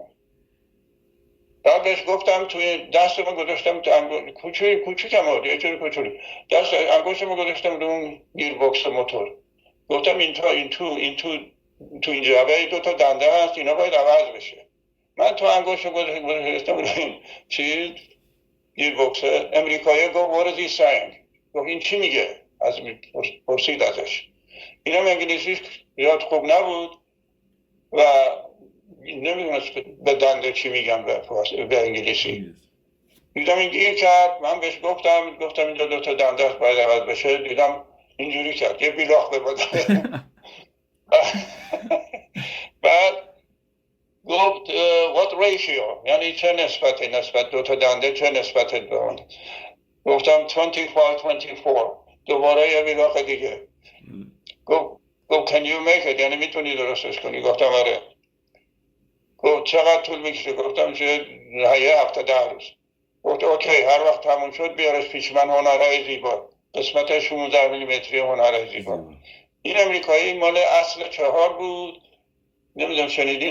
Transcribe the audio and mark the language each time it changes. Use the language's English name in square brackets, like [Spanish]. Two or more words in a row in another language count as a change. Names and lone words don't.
[Persian] بعد بهش گفتم توی دست ما گذاشتم کوچیکم بود، یه جوری کوچولو، دست انگشت ما گذاشتم رو اون گیربکس موتور، گفتم این تو این جعبه 2 تا دنده هست، اینا باید عوض بشه. من تو انگشت گذاشتم رو این چیز گیربکس. امریکایی گفت [English] what is he saying؟ [Persian] گفت این چی میگه؟ از پرسید ازش. اینم انگلیسیش یاد خوب نبود و نمیدونست به دنده چی میگم به انگلیسی. دیدم این گیر کرد، من بهش گفتم اینجا 2 تا دنده است باید عوض بشه. دیدم اینجوری کرد، یه بیلاخ به بدن. بعد گفت [English] what ratio، [Persian] یعنی چه نسبت 2 تا دنده چه نسبت به اون. گفتم 25-24. دوباره یه بیلاخ دیگه. گفت [English] can you make it، [Persian] یعنی میتونی درستش کنی؟ گفتم آره. گفت چقدر طول میکشه؟ گفتم چه 7-10 روز. گفت اوکی، هر وقت تموم شد بیارش پیش من، هنرهای زیبا، قسمت 16 میلیمتری هنرهای زیبا. این امریکایی مال اصل 4 بود، نمیدونم شنیدین